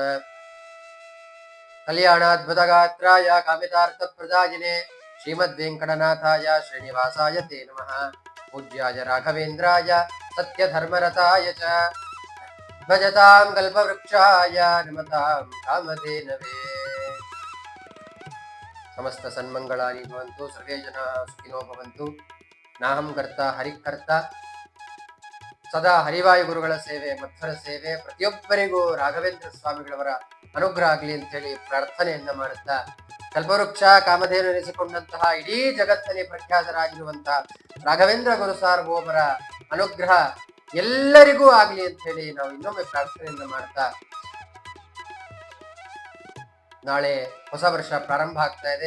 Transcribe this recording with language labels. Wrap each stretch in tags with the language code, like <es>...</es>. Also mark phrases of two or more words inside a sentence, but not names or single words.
<sa>कल्याणाद्भुत गात्राय कामितार्थ प्रदायिने श्रीमद् वेङ्कटनाथाय श्रीनिवासाय ते नमः पूज्याय राघवेन्द्राय सत्यधर्मरताय च भजतां कल्पवृक्षाय नमतां कामधेनवे. समस्त सन्मङ्गलानि भवन्तु, सर्वे जनाः सुखिनो भवन्तु. नाहं कर्त हरिकर्त.</sa> <kn>ಸದಾ ಹರಿವಾಯು ಗುರುಗಳ ಸೇವೆ, ಮಧ್ವರ ಸೇವೆ, ಪ್ರತಿಯೊಬ್ಬರಿಗೂ ರಾಘವೇಂದ್ರ ಸ್ವಾಮಿಗಳವರ ಅನುಗ್ರಹ ಆಗಲಿ ಅಂತ ಹೇಳಿ ಪ್ರಾರ್ಥನೆಯನ್ನ ಮಾಡುತ್ತಾ, ಕಲ್ಪವೃಕ್ಷ ಕಾಮಧೇನು ಎನಿಸಿಕೊಂಡಂತಹ ಇಡೀ ಜಗತ್ತಲ್ಲಿ ಪ್ರಖ್ಯಾತರಾಗಿರುವಂತಹ ರಾಘವೇಂದ್ರ ಗುರು ಸಾರ್ವಭೌಮರ ಅನುಗ್ರಹ ಎಲ್ಲರಿಗೂ ಆಗಲಿ ಅಂತ ಹೇಳಿ ನಾವು ಇನ್ನೊಮ್ಮೆ ಪ್ರಾರ್ಥನೆಯನ್ನ ಮಾಡ್ತಾ, ನಾಳೆ ಹೊಸ ವರ್ಷ ಪ್ರಾರಂಭ ಆಗ್ತಾ ಇದೆ.</kn>